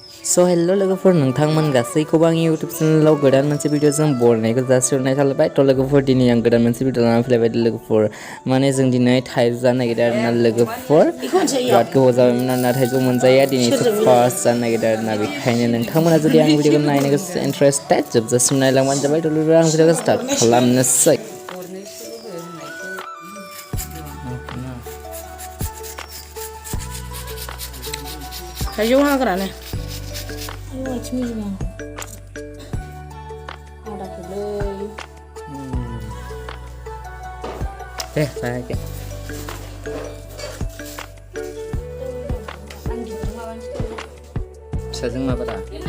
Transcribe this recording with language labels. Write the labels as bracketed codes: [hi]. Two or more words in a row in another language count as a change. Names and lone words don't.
[en] So hello [brx] लोगोफोर नोंथांमोन गासैखौबो आं YouTube चेनेलाव गोदान मोनसे भिडिअजों बरायनायखौ जासिहरनाय थाबाय थ' लोगोफोर दिनै आं गोदान मोनसे भिडिअ लानानै फैलायबाय लोगोफोर माने जों दिनै थाइजौ जानो नागिरदों आरोना लोगोफोर बिराद गोबाव जाबायमोन आरोना थाइजौ मोनजाया दिनैसो फार्स्ट जानो नागिरदों आरोना बेखायनो नोंथांमोना जुदि आं भिडिअखौ नायनो गोसो इन्टारेस्टेड जोबजासिम नायलांबानो जाबाय थ' लोगोफोर आं भिडिअखौ स्टार्ट खालामनोसै Taijwo hagraने deh pakai sajeng apa dah